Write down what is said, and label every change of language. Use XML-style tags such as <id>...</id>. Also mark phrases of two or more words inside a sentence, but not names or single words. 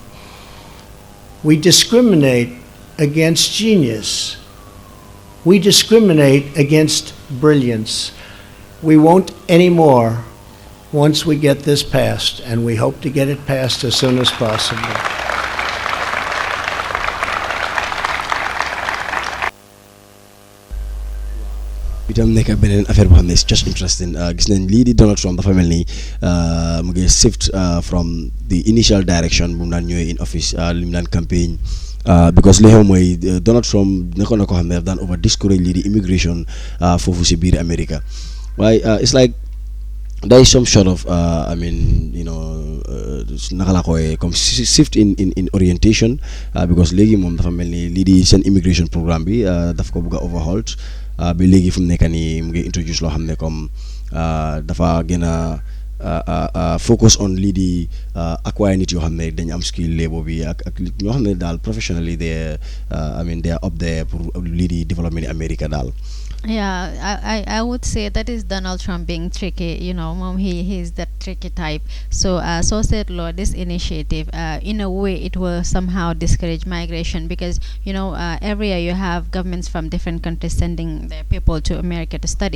<en>We discriminate against genius. We discriminate against brilliance. We won't anymore once we get this passed, and we hope to get it passed as soon as possible.</en> <wo>itam nekk beneen affaire boo xam ne</wo> <en>it's just interesting</en> <wo>gis nañ lii di Donald Trump dafa mel ni mu ngi</wo> <en>shift from the initial direction</en> <wo>bu mu daan ñëwee</wo> <en>in office</en> <wo>li mu daan campagne because li xew mooy Donald Trump nekkoon na ko xam ne daf daan</wo> <en>over discourage</en> <wo>lii di immigration foofu si biir America waaye</wo> <en>it's like there is some sort of I mean you know</en> <wo>naka la koy comme</wo> <en>shift in orientation because</en> <wo>léegi moom dafa mel ni lii di seen</wo> <en>immigration programme</en> <wo>bi daf ko bëgg a overhaul bi léegi fu mu nekk nii mu ngi introduce loo xam ne comme dafa gën a</wo> <en>focus on</en> <wo>lii di acquire nit yoo xam ne dañu am</wo> <en>skill labor</en> <wo>bi ak ñoo xam ne daal</wo> <en>professionally they I mean they are up there</en> <wo>pour lii di développement America daal</wo> <en>Yeah, I would say that is Donald Trump being tricky. You know, mom, he's that tricky type. So, said law, this initiative, in a way, it will somehow discourage migration because every year you have governments from different countries sending their people to America to study.</en>